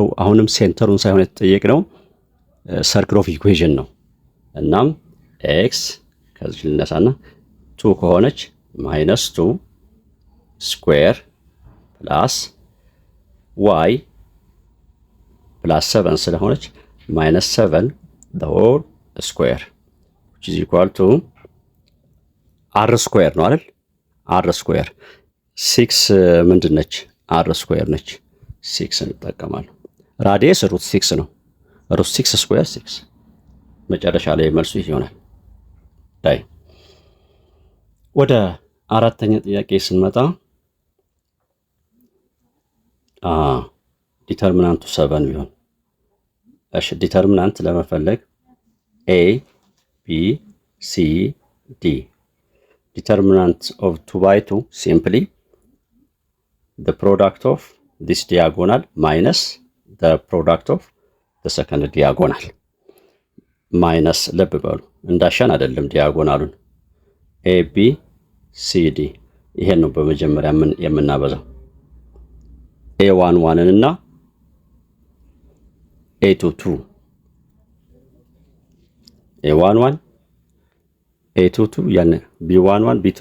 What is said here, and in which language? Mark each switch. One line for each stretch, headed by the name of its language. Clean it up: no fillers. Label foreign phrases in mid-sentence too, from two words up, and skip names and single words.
Amharic: አሁንም ሴንተሩን ሳይሆን የተጠየቅነው
English: circle of equation
Amharic: ነው። እናም ኤክስ ከዚህ ልነሳና 2 ከሆነች -2
English: square plus y plus
Amharic: 7 ስለሆነች -7
English: the whole square which is equal to r square
Amharic: ነው አይደል?
English: r square
Amharic: 6 ምንድን ነች?
English: r square
Amharic: ነች። 6 እንጠቀማለን።
English: radius root
Amharic: 6 ነው።
English: root 6 square
Amharic: 6 መጨረሻ ላይ መልሱ ይሆናል። ዳይ ወደ አራተኛ ጥያቄ ስንመጣ ዲተርሚናንቱ 7 ቢሆን እሺ፣ ዲተርሚናንት ለመፈለግ a b c d
English: determinant of 2 by 2 simply the product of this diagonal minus the product of the second diagonal minus
Amharic: ልብ በሉ እንዳሻን አይደለም ዲያጎናሉን a b c d ይሄን ነው በመጀመሪያ የምናበዛው a11 እና a22 a11 a22 ያን b11 b2